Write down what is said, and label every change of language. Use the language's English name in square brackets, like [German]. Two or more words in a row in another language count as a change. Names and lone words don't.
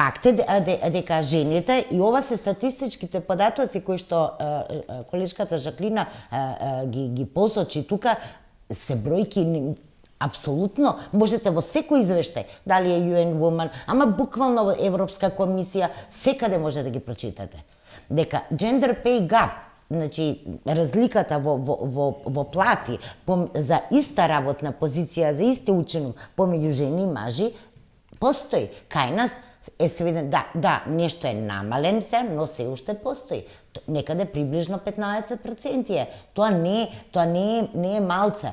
[Macedonian] факт е дека жените, и ова се статистичките податоци кои што колешката Жаклина ги посочи тука, се бројки апсолутно, можете во секој извештај, дали е UN Woman, ама буквално во Европска комисија, секаде може да ги прочитате. [English] Дека gender pay gap, [Macedonian] значи разликата во плати за иста работна позиција, за исти ученок помеѓу жени и мажи, постои. Кај нас е сведен, да, нешто е намален се, но се уште постои. Некаде приближно 15% е. Тоа не е малце.